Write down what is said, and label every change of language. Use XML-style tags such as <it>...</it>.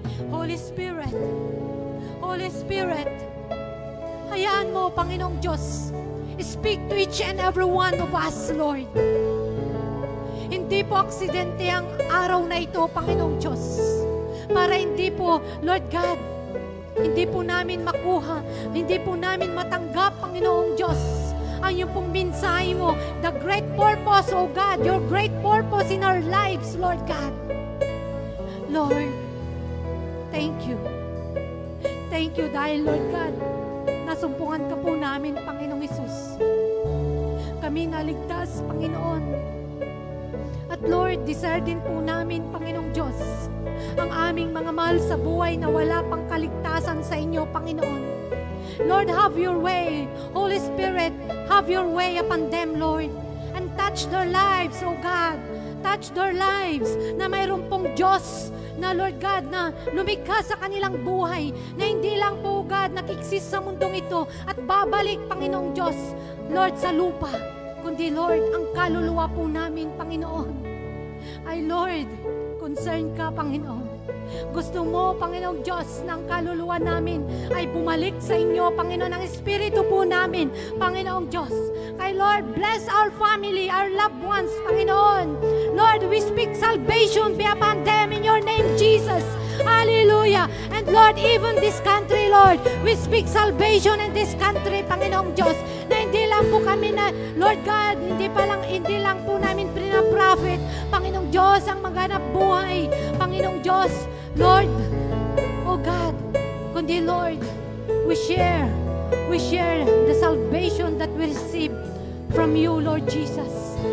<en>Holy Spirit, Holy Spirit,</en> <tl>hayaan mo,</tl> <en>Panginoong Diyos, speak to each and every one of us, Lord.</en> <tl>Hindi po aksidente ang araw na ito, Panginoong Diyos. Para hindi po, Lord God, hindi po namin makuha, hindi po namin matanggap, Panginoong Diyos, ang iyong pong mensahe mo,</tl> <en>the great purpose, oh God, your great purpose in our lives,</en> <tl>Lord God.</tl> <en>Lord, thank you. Thank you</en> <tl>dahil, Lord God, nasumpungan ka po namin, Panginoong Hesus. Kami naligtas, Panginoon. At Lord, desire din po namin, Panginoong Diyos, ang aming mga mahal sa buhay na wala pang kaligtasan sa inyo, Panginoon.</tl> <en>Lord, have your way. Holy Spirit, have your way upon them, Lord. And touch their lives, oh God.</en> <tl>Touch their lives na mayroon pong Diyos na, Lord God, na lumikha sa kanilang buhay, na hindi lang po, God, nakiksis sa mundong ito at babalik, Panginoong Diyos, Lord, sa lupa, kundi, Lord, ang kaluluwa po namin, Panginoon, ay, Lord, concern ka, Panginoon. Gusto mo, Panginoong Diyos, ng kaluluwa namin ay bumalik sa inyo, Panginoon, ang espiritu po namin, Panginoong Diyos.</tl> <en>Kay Lord, bless our family, our loved ones, Panginoon. Lord, we speak salvation be upon them in your name, Jesus.</en> <tl>Hallelujah.</tl> <en>And Lord, even this country,</en> <tl>Lord, we speak salvation in this country, Panginoong Diyos, na hindi lang po kami na, Lord God, hindi lang po namin pinaprofit, Panginoong Diyos, ang maghanap buhay, Panginoong Diyos, Lord, oh God, kundi, Lord,</tl> <en>we share the salvation that we receive from you, Lord Jesus.</en>